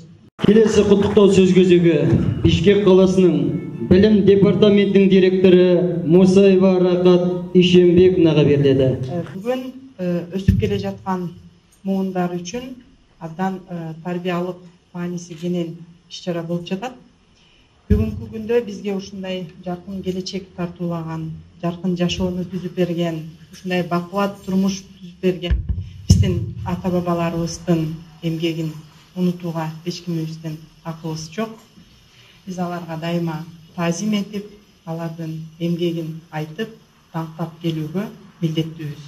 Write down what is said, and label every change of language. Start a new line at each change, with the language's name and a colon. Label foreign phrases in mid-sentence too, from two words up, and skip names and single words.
Kazakh: Келесі құттықтау сөз кезегі Бішкек қаласының білім департаментінің директоры Мусаева Рақат Ишембековнаға беріледі.
Kyrgyz: Бүгін өсіп келе жатқан буындар үшін абдан тарбиялық маңызы кенен іс-шара болып жатат. Бүгінгі күндө бізге ушундай жарқын келечек тартуулаған, жарқын жашоону түзүп берген, ушундай бакубат турмуш түзүп берген биздин ата-бабаларыбыздын эмгегин унутууга эч кимибиздин акыбыз жок. Биз аларга дайыма таазим этип, алардын эмгегин айтып, даңктап келүүгө милдеттүүбүз.